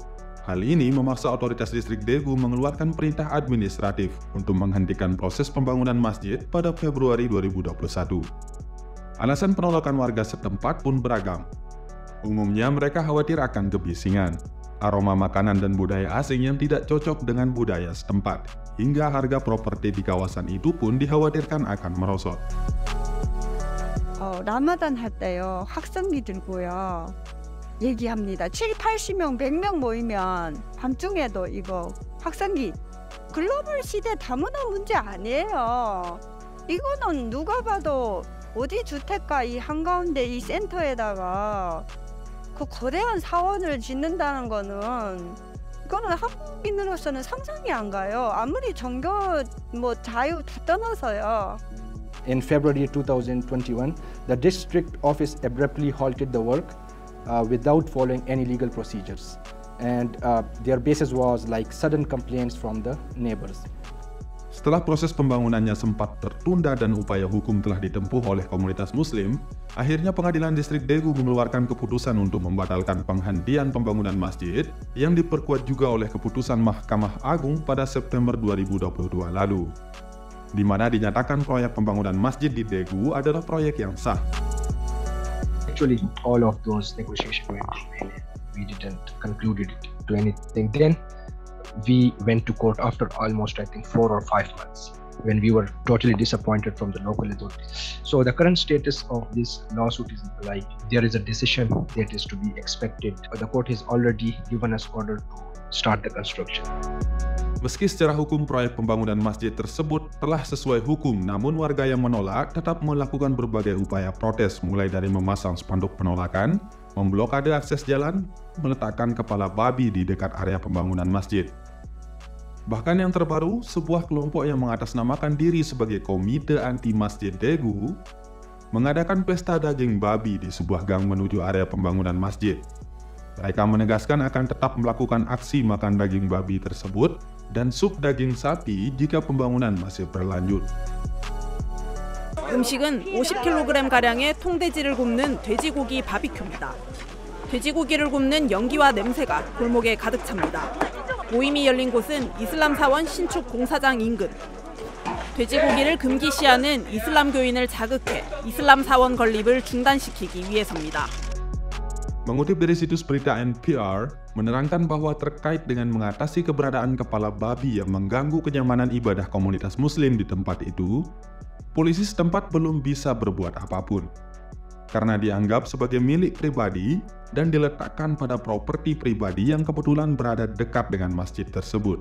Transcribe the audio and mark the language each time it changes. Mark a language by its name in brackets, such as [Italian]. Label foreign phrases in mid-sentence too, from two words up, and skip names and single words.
[Indonesian] Hal ini memaksa otoritas distrik Daegu mengeluarkan perintah administratif untuk menghentikan proses pembangunan masjid pada Februari 2021. Alasan penolakan warga setempat pun beragam. Umumnya mereka khawatir akan kebisingan, aroma makanan dan budaya asing yang tidak cocok dengan budaya setempat, hingga harga properti di kawasan itu pun dikhawatirkan akan merosot. [Korean] 라마단 할 때요, 학생기 들고요. 얘기합니다. 7, 80명, 100명 모이면 밤중에도 이거 확산기. 글로벌 시대 다문화 문제 아니에요. 이거는 누가 봐도 어디 주택가 이 한가운데 이 센터에다가 그 거대한 사원을 짓는다는 거는 이거는 한국인으로서는 상상이 안 가요. 아무리 종교 자유 다 떠나서요. [English] In February 2021, the district office abruptly halted the work without following any legal procedures, and their basis was like sudden complaints from the neighbors. [Indonesian] Setelah proses pembangunannya sempat tertunda dan upaya hukum telah ditempuh oleh komunitas muslim, akhirnya pengadilan distrik Daegu mengeluarkan keputusan untuk membatalkan penghentian pembangunan masjid yang diperkuat juga oleh keputusan Mahkamah Agung pada September 2022 lalu, di mana dinyatakan proyek pembangunan masjid di Daegu adalah proyek yang sah. [English] Actually, all of those negotiations went in vain. We didn't conclude it to anything. Then we went to court after almost, I think, 4 or 5 months, when we were totally disappointed from the local authorities. So the current status of this lawsuit is like there is a decision that is to be expected. The court has already given us order to start the construction. [Indonesian] Meski secara hukum proyek pembangunan masjid tersebut telah sesuai hukum, namun warga yang menolak tetap melakukan berbagai upaya protes, mulai dari memasang spanduk penolakan, memblokade akses jalan, meletakkan kepala babi di dekat area pembangunan masjid. Bahkan yang terbaru, sebuah kelompok yang mengatasnamakan diri sebagai Komite Anti Masjid Daegu mengadakan pesta daging babi di sebuah gang menuju area pembangunan masjid. Mereka menegaskan akan tetap melakukan aksi makan daging babi tersebut dan sup daging sapi jika pembangunan masih berlanjut. [Korean] 음식은 50kg가량의 통돼지를 굽는 돼지고기 바비큐입니다. 돼지고기를 굽는 연기와 냄새가 골목에 가득 찹니다. 모임이 열린 곳은 이슬람 사원 신축 공사장 인근. 돼지고기를 금기시하는 이슬람 교인을 자극해 이슬람 사원 건립을 중단시키기 위해서입니다. [Indonesian] Mengutip dari situs berita NPR, menerangkan bahwa terkait dengan mengatasi keberadaan kepala babi yang mengganggu kenyamanan ibadah komunitas muslim di tempat itu, polisi setempat belum bisa berbuat apapun, karena dianggap sebagai milik pribadi dan diletakkan pada properti pribadi yang kebetulan berada dekat dengan masjid tersebut.